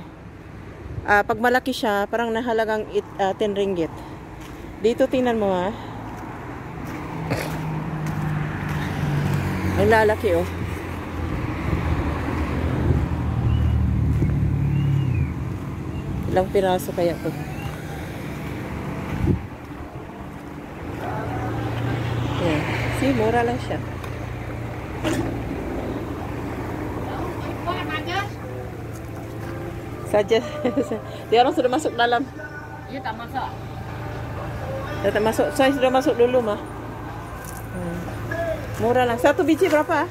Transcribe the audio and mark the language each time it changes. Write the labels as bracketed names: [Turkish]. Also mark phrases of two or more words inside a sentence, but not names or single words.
[Filipino] Pag malaki siya, parang nahalagang 10 ringgit. Dito tingnan mo ha. Ang lalaki oh. Ilang piraso kaya to? [English] Yeah. See, [Filipino] mura lang siya. [Malay] Saja. Dia orang sudah masuk dalam. Iya tak masuk. Dah tak masuk. Saya sudah masuk dulu mah. Murah lah. Satu biji berapa?